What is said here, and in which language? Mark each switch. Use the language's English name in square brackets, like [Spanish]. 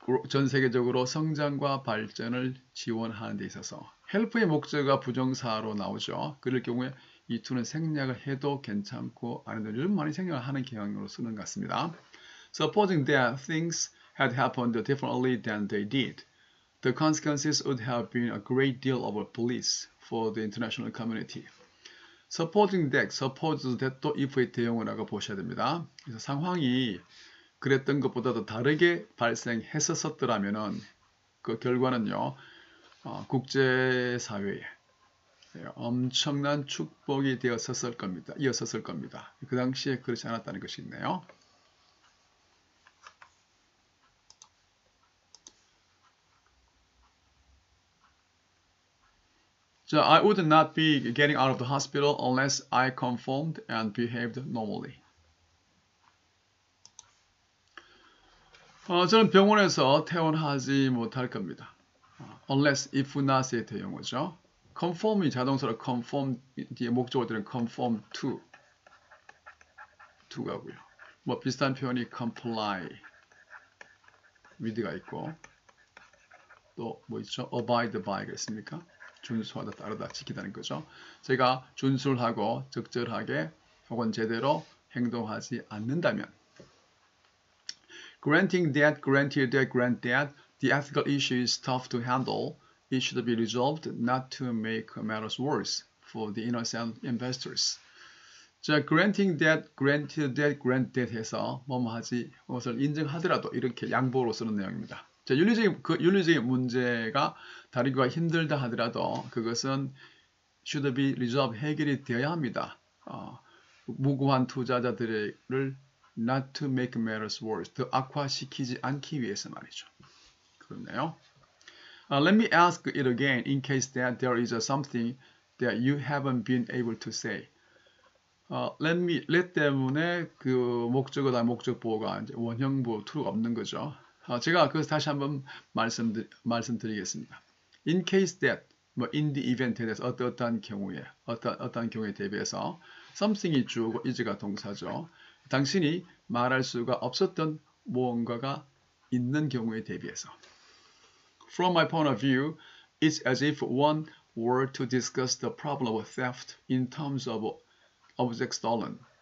[Korean] 전 세계적으로 성장과 발전을 지원하는 데 있어서 help의 목적어가 부정사로 나오죠. 그럴 경우에 이 to는 생략을 해도 괜찮고 아니면 요즘 많이 생략을 하는 경향으로 쓰는 것 같습니다. [English] Supposing that things had happened differently than they did, the consequences would have been a great deal of bliss for the international community. Supposing that, suppose that [Korean] 도 if의 대용어라고 보셔야 됩니다. 그래서 상황이 그랬던 것보다도 다르게 발생했었더라면은 그 결과는요, 국제사회에 엄청난 축복이 되었었을 겁니다. 이었었을 겁니다. 그 당시에 그렇지 않았다는 것이 있네요. [English] So I would not be getting out of the hospital unless I conformed and behaved normally. [Korean] 저는 병원에서 퇴원하지 못할 겁니다. Unless, if not의 대용어죠. Conform이 자동사로 conform 뒤에 목적어들은 conform to가고요. 뭐 비슷한 표현이 comply with가 있고 또 뭐 있죠? abide by가 있습니까? 준수하다, 따르다, 지키다는 거죠. 제가 준수하고 적절하게 혹은 제대로 행동하지 않는다면 [English] Granting that, granted that, grant that, the ethical issue is tough to handle. It should be resolved not to make matters worse for the innocent investors. [Korean] 자, [English] granting that, granted that, grant that [Korean] 해서 뭐뭐 하지, 것을 인정하더라도 이렇게 양보로 쓰는 내용입니다. 자, 윤리적인 문제가 다루기가 힘들다 하더라도 그것은 [English] should be resolved, [Korean] 해결이 되어야 합니다. 무고한 투자자들을 [English] not to make matters worse, [Korean] 더 악화시키지 않기 위해서 말이죠. 그렇네요. [English] Let me ask it again in case that there is something that you haven't been able to say. [Korean] let 때문에 그 목적어다 목적보호가 이제 원형부 to가 없는 거죠. 제가 그것을 다시 한번 말씀드리겠습니다. [English] In case that, [Korean] 뭐 in the event에 대해서 어떠한 경우에 어떠한 경우에 대비해서 something이 주어고 is가 동사죠. 당신이 말할 수가 없었던 무언가가 있는 경우에 대비해서. [English] From my point of view, it's as if one were to discuss the problem of theft in terms of objects stolen.